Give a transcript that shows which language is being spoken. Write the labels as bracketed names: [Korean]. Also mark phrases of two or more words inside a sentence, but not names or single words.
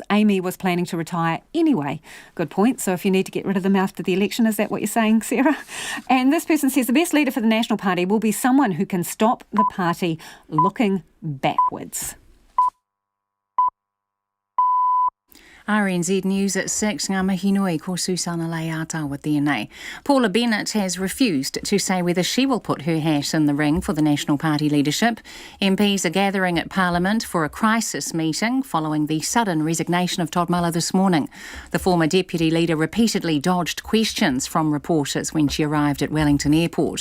[English] Amy was planning to retire anyway. Good point. So if you need to get rid of them after the election, is that what you're saying, Sarah? And this person says the best leader for the National Party will be someone who can stop the party looking backwards. RNZ News at 6, [Māori] ngā mihi nui, ko Susana Leata tēnei. [English] Paula Bennett has refused to say whether she will put her hat in the ring for the National Party leadership. MPs are gathering at Parliament for a crisis meeting following the sudden resignation of Todd Muller this morning. The former deputy leader repeatedly dodged questions from reporters when she arrived at Wellington Airport.